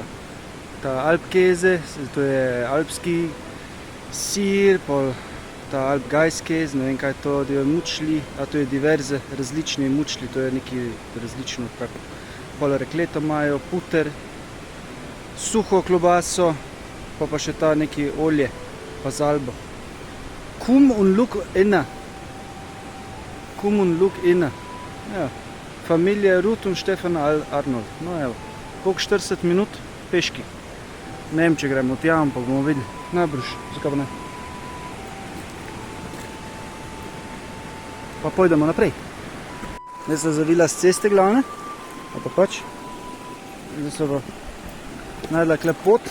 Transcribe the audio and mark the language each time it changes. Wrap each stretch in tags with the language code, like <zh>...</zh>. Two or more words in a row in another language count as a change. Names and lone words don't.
<sl>Ta Alpkäse, to je alpski sir, pol ta Alpgeiskäse, ne vem kaj to, da je mučli, a to je diverze, različni mučli, to je neki različno, kako. Pol rekleto imajo, puter, suho klobaso, pa še ta neki olje, pa zalbo.</sl> <de>Komm und look inne. Komm und look inne. Ja.</de> <sl>Familija Ruth und Stefan Arnold. No evo, koliko 40 minut peški. Ne vem, če gremo tja, ampak bomo videli. Najbrž, zakaj pa ne. Pa pojdemo naprej. Zdaj so zavila z ceste glavne, pa pač. Zdaj so pa najdla kle pot.</sl>